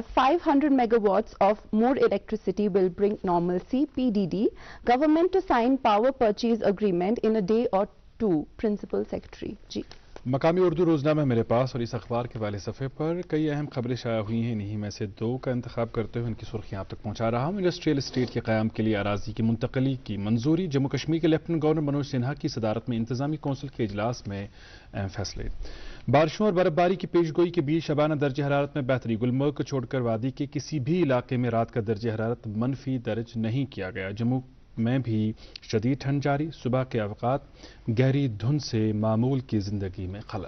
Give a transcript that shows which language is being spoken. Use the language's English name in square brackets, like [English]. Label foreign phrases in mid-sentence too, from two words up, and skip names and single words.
[English] 500 megawatts of more electricity will bring normalcy, PDD, government to sign power purchase agreement in a day or 2, principal secretary. [Urdu] جی، مقامی اردو روزنامہ میرے پاس، اور اس اخبار کے پہلے صفحے پر کئی اہم خبریں شائع ہوئی ہیں، انہیں میں سے 2 کا انتخاب کرتے ہوئے ان کی سرخیاں آپ تک پہنچا رہا ہوں۔ انڈسٹریل اسٹیٹ کے قیام کے لیے اراضی کی منتقلی کی منظوری، جموں کشمیر کے لیفٹیننٹ گورنر منوج سنہا کی صدارت میں انتظامی کونسل کے اجلاس میں اہم فیصلے۔ بارشوں اور برف باری کی پیش گوئی کے بیچ شبانہ درجہ حرارت میں بہتری، گلمرگ کو چھوڑ کر وادی کے کسی بھی علاقے میں رات کا درجہ حرارت منفی درج نہیں کیا گیا۔ جموں میں بھی شدید ٹھنڈ جاری، صبح کے اوقات گہری دھند سے معمول کی زندگی میں خلل۔